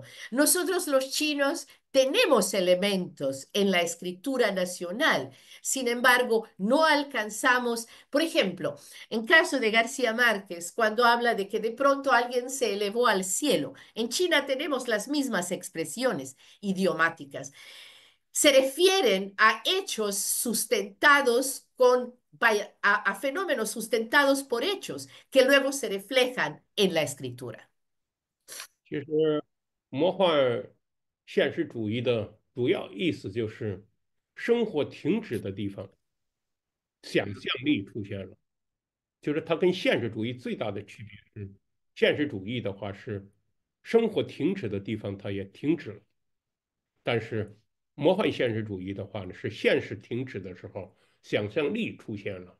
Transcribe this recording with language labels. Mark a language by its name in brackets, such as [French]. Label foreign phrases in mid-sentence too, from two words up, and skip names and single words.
[Spanish] Nosotros los chinos tenemos elementos en la escritura nacional, sin embargo, no alcanzamos, por ejemplo, en caso de García Márquez, cuando habla de que de pronto alguien se elevó al cielo, en China tenemos las mismas expresiones idiomáticas. Se refieren a hechos sustentados con vaya, a fenómenos sustentados por hechos que luego se reflejan en la escritura. [Chinese] 其实，魔幻现实主义的主要意思就是生活停止的地方，想象力出现了。就是它跟现实主义最大的区别是，现实主义的话是生活停止的地方它也停止了，但是魔幻现实主义的话呢，是现实停止的时候，想象力出现了。